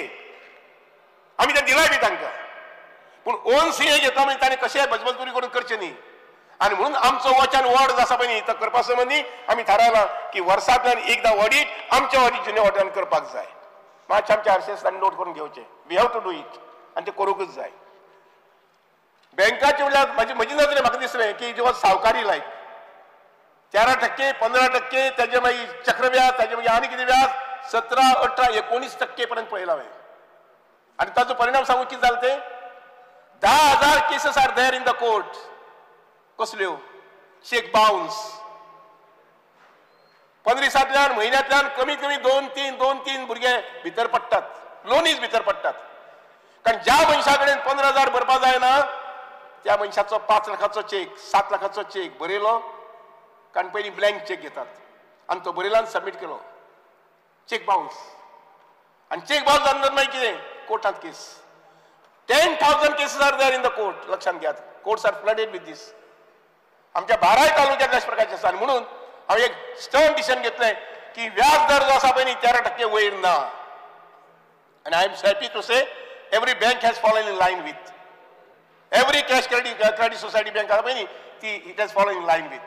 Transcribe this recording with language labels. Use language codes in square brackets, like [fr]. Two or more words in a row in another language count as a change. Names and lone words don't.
[kok] आमी ते दिलाय बी तांकां, पूण ओन CA घेता म्हणजे ताणें कशेंय बजबलपुरी करून करचें न्ही. आनी म्हणून आमचो [en] watch and ward [kok] जो आसा पळय न्ही तो करपा संबंदी आमी थारायलां की वर्सांतल्यान एकदां ऑडिट आमच्या ऑडिट जुन्या ऑडिटान करपाक जाय. मातशें आमच्या RCS नोट करून घेवचें. [en] We have to do it [kok] आनी ते करूंकच जाय. बँकाचे म्हणल्यार म्हजी नजरेन म्हाका दिसलें की जो सावकारी लायक 13%, 15%, त्याचे मागीर चक्रव्याज, त्याचे मागीर आनी कितें व्याज 17, 18, 19% पर्यंत पळयला हांवें. आनी ताचो परिणाम सांगू कितें जालें तें 10,000 [en] cases are there in the court. कसल्यो? cheque bounce. [kok] 15 म्हयन्यांतल्यान कमीत कमी 2-3 भुरगे भितर पडटात, लोनीज भितर पडटात. कारण ज्या मनशा कडेन 15,000 भरपा जायना त्या मनशाचो 5 लाखाचो चेक, 7 लाखाचो चेक बरयलो. कारण पयलीं [en] blank cheque [kok] घेतात आनी तो बरयलो आनी सबमीट केलो, [en] cheque bounce. [kok] आनी [en] cheque bounce [kok] जावन मागीर कितें? कोर्टांत केस. [en] 10,000 cases are there in the court. [kok] लक्षात घेयात, [en] courts are flooded with this. [kok] आमच्या 12 तालुक्यात अशा प्रकारचे आसा. आनी म्हणून हांवें एक [en] stern decision [kok] घेतलें की व्याज दर जो आसा पळय न्ही 13% वयर ना. [en] आनी I am happy to say every bank has fallen in line with every cash credit society bank [kok] आसा पळय न्ही ती [en] it has fallen in line with.